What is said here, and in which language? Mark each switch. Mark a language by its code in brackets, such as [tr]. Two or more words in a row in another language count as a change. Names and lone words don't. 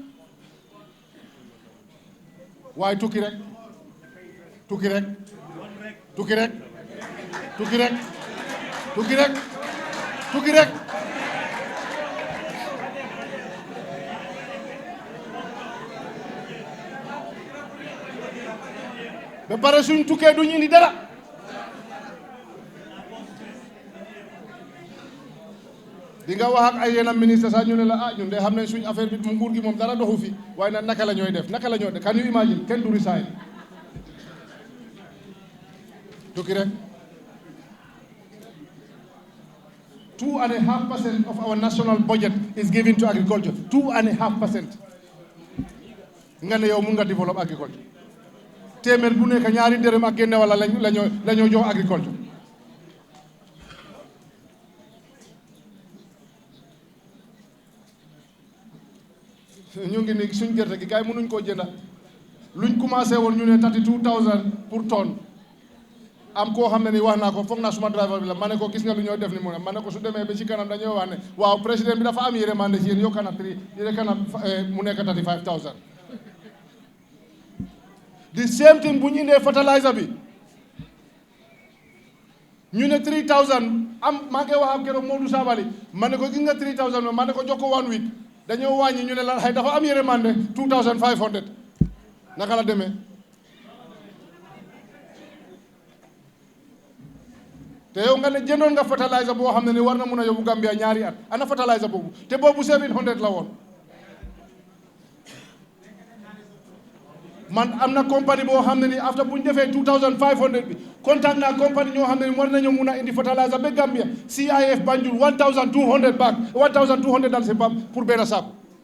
[wo] waaye tukki rek tukki rek tukki rek tukki rek tukki rek tukki rek ba pare suñ tukkee duñ indi dara di nga wax ak ay yenn ministre sax ñu ne la ah ñun de xam nañ suñ affaire bi nguur gi moom dara doxu fi waaye nag naka la ñooy def [en] can you imagine [wo] kenn du resign tukki rek 2.5% [en] of our national budget is given to agriculture [wo] 2.5% nga ne yow mun nga [en] develop agriculture [wo] téeméer bu nekk ñaari dërëm ak génne wala la ñoo jox agriculture ñu ngi ni suñ gerte gi gars yi mënuñ koo jënda luñ commencé woon ñu ne 32,000 [fr] pour tonne [wo] am koo xam ne ni wax naa ko foog naa suma driver bi la ma ne ko gis nga lu ñoo def ni mu ne ma ne ko su demee ba ci kanam dañoo wax ne waaw président bi dafa am yërmande ci yéen yokka na mu nekk 35,000 [en] the same thing [wo] bu ñu indee fertilizer bi ñu ne 3,000 am maa ngi wax ak keroog Modou Sabali ma ne ko gis nga 3,000 ma ne ko jox ko 1 week dañoo wàññi ñu ne lan xëy dafa am yërmande 2,500 naka la demee te yow nga ne jëndoon nga fertilizer boo xam ne ni war na mun a yóbbu Gambia ñaari at ana fertilizer boobu te boobu 700 la woon man am na compagnie boo xam ne ni after bu ñu defee 2,500 bi contact naa compagnie ñoo xam ne ni war nañoo mun a indi fertilizer ba Gambia CIF Banjul 1,200 back 1,200 dal si bam pour benn saako